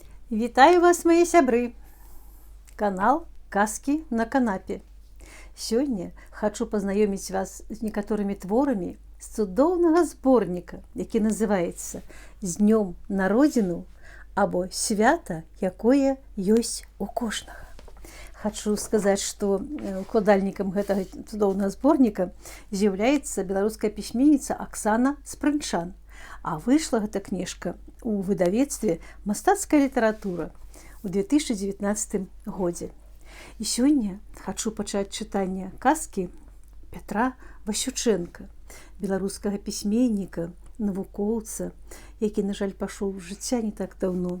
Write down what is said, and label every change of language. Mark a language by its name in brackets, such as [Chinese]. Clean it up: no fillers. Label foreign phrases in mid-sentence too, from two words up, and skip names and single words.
[Belarusian] Вітаю вас, мои сябры! Канал «Казки на канапе». [Russian] Сегодня хочу познакомить вас с некоторыми [Belarusian] творами з цудоўнага зборніка, які называецца «З днём на родину» або «Свята, якое ёсць у кожнага». [Russian] Хочу сказать, что [Belarusian] укладальнікам гэтага цудоўнага зборніка з'яўляецца беларуская пісьменніца Аксана Спрынчан. А выйшла гэта кніжка у выдавецтве «Мастацкая літаратура» у 2019 годзе. І сёння хочу пачаць чытанне казкі Пятра Васючэнка, беларускага пісьменніка, навукоўца, які, на жаль, пашоў з жыцця не так даўно.